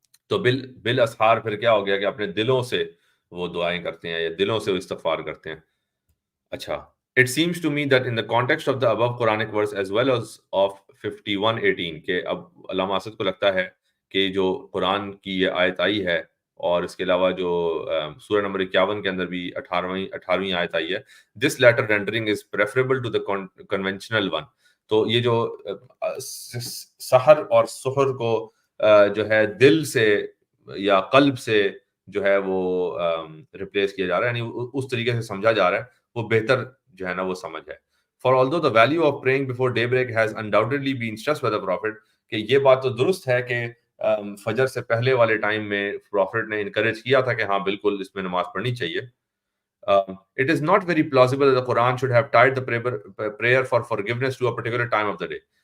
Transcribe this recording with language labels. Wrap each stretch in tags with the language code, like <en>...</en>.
<ur>تو بالاسحار پھر کیا ہو گیا کہ اپنے دلوں سے وہ دعائیں کرتے ہیں یا دلوں سے وہ استغفار کرتے ہیں.</ur> <en>اچھا، it seems to me that in the context of the above Quranic verse as well as of 51:18،</en> <ur>کہ اب علامہ اسد کو لگتا ہے کہ جو قرآن کی یہ آیت آئی ہے، اور اس کے علاوہ جو سورہ نمبر 51 کے اندر بھی 18ویں آیت آئی ہے،</ur> <en>This letter rendering is preferable to the conventional one.</en> <ur>تو یہ جو سحر اور سحر کو جو ہے دل سے یا قلب سے جو ہے وہ ریپلیس کیا جا رہا ہے، یعنی اس طریقے سے سمجھا جا رہا ہے، وہ بہتر جو ہے نا وہ سمجھ ہے.</ur> <en>For although the value of praying before daybreak has undoubtedly been stressed by the Prophet،</en> <ur>کہ یہ بات تو درست ہے کہ فجر سے پہلے والے ٹائم میں پروفٹ نے انکریج کیا تھا کہ ہاں بالکل اس میں نماز پڑھنی چاہیے.</ur> <en>It is not very plausible that the Quran should have tied the prayer for forgiveness to a particular time of the day.</en>